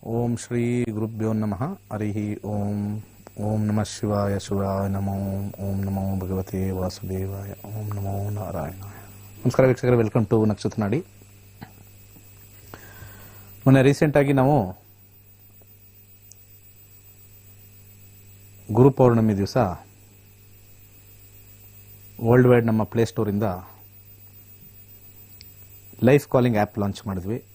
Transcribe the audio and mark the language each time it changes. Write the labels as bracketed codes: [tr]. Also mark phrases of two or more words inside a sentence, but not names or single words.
[sa] ओम श्री गुरुभ्यो नमः हरिः ओम ओम नमः शिवाय शिवाय नमो ओम नमो भगवते वासुदेवाय ओम नमो नारायणाय [kn] ನಮಸ್ಕಾರ ವೀಕ್ಷಕರೇ, [en] welcome to [sa] ನಕ್ಷತ್ರ ನಾಡಿ. [kn] ಮೊನ್ನೆ ರೀಸೆಂಟ್ ಆಗಿ ನಾವು ಗುರು ಪೌರ್ಣಮಿ ದಿವಸ [en] world wide [kn] ನಮ್ಮ ಪ್ಲೇ ಸ್ಟೋರಿಂದ [en] Life Calling app launch [kn] ಮಾಡಿದ್ವಿ.